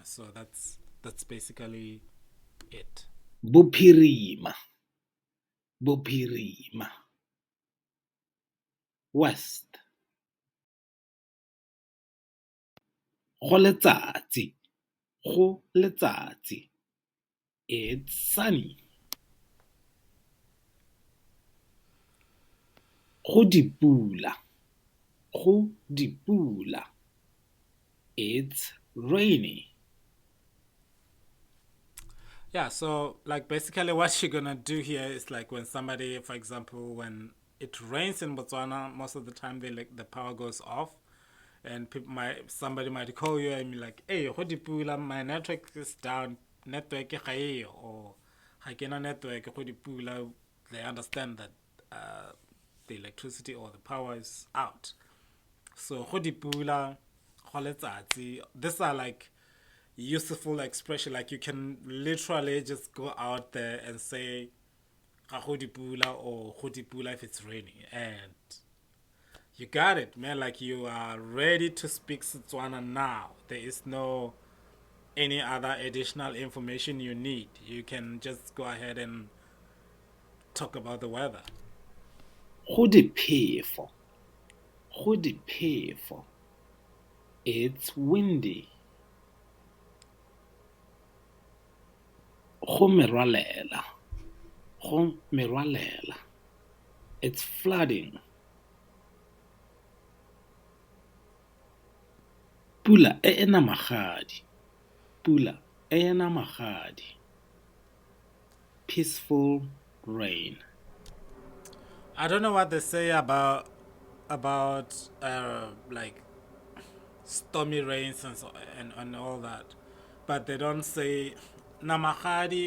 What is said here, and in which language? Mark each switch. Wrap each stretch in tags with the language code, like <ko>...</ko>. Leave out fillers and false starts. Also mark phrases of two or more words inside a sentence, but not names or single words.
<en>So that's basically it.</en> <tn>Bophirima, Bophirima, west. Go letsatsi, go letsatsi.</tn> <en>It's sunny.</en> <tn>Go dipula, go dipula.</tn> <en>It's rainy. Yeah, so like basically what you're gonna do here is like when somebody, for example, when it rains in Botswana, most of the time they like the power goes off, and people might somebody might call you and be like, "Hey,</en> <tn>hodi pula,</tn> <en>my network is down,</en> <tn>network e ga eyo,"</tn> <en>or</en> <tn>"Ha kena network, hodi pula."</tn> <en>They understand that the electricity or the power is out.</en> <tn>So hodi pula, go letsatsi.</tn> <en>These are like useful expression. Like you can literally just go out there and say</en> <tn>"Ga go dipula"</tn> <en>or</en> <tn>"Go dipula"</tn> <en>if it's raining, and you got it, man. Like you are ready to speak Setswana now. There is no any other additional information you need. You can just go ahead and talk about the weather.</en> <tn>Go diphefo, go diphefo.</tn> <en>It's windy.</en> <tn>Go merwalela, go merwalela.</tn> <en>It's flooding.</en> <tn>Pula e ena magadi, pula e ena magadi.</tn> <en>Peaceful rain. I don't know what they say about like stormy rains and and all that, but they don't say namahadi.</en>